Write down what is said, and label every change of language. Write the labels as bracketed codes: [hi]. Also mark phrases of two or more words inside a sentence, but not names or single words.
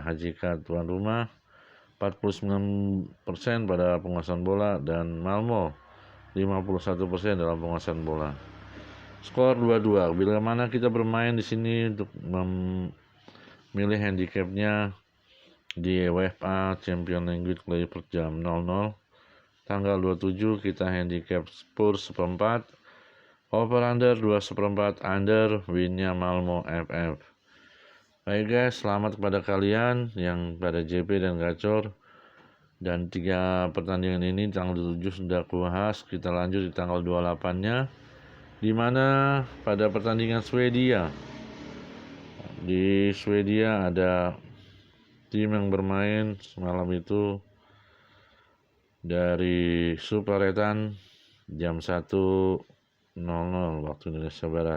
[id] HJK tuan rumah 49% pada penguasaan bola dan Malmo 51% dalam penguasaan bola. Skor 2-2. Bila mana kita bermain di sini untuk memilih handicapnya di UEFA Champions League Play per jam 00. Tanggal 27 kita handicap Spurs seperempat, [en] over under [id] 2/4, under winnya Malmo FF. Baik guys, selamat kepada kalian yang pada JP dan Gacor. Dan 3 pertandingan ini tanggal 7 sudah kuhas. Kita lanjut di tanggal 28-nya, di mana pada pertandingan Swedia. Di Swedia ada tim yang bermain semalam itu dari Superettan jam 1.00 waktu Indonesia Barat.